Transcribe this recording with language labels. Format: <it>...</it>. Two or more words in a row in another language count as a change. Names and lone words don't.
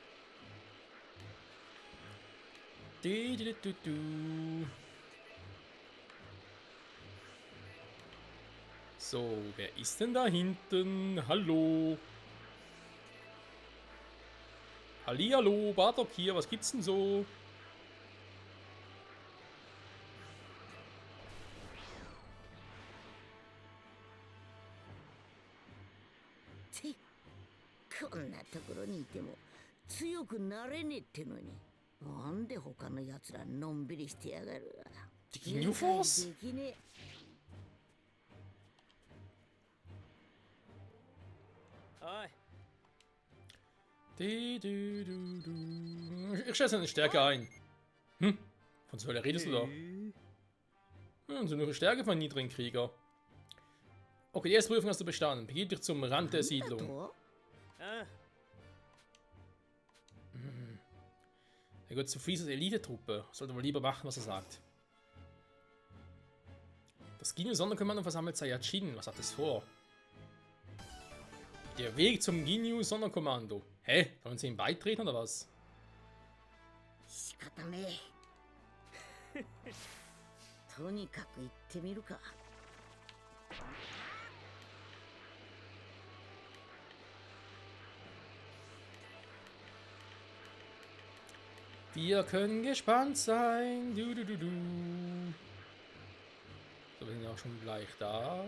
<de>So, wer ist denn da hinten? Hallo? Hallihallo, Bardock hier, was gibt's denn so?</de> <ja>こんなところにいても強くなれねえってのに、なんで他のやつらのんびりしてやがる。</ja> <de>Die Ginyu Force?</de> <ja>できねえ。おい。</ja> <de>Ich schätze eine Stärke ein. Hm? Von so welcher redest du da? So eine Stärke von niedrigen Krieger. Okay, die erste Prüfung hast du bestanden. Begib dich zum Rand der Siedlung. Er gehört zu Freezers Elite-Truppe. Sollte wohl lieber machen, was er sagt. Das Ginyu-Sonderkommando versammelt Saiyajin. Was hat es vor? Der Weg zum Ginyu-Sonderkommando. Hä? Wollen sie ihm beitreten oder was?</de> <ja>仕方ねえ。とにかく行ってみるか。</ja> <de>Wir können gespannt sein. So, wir sind ja auch schon gleich da.</de>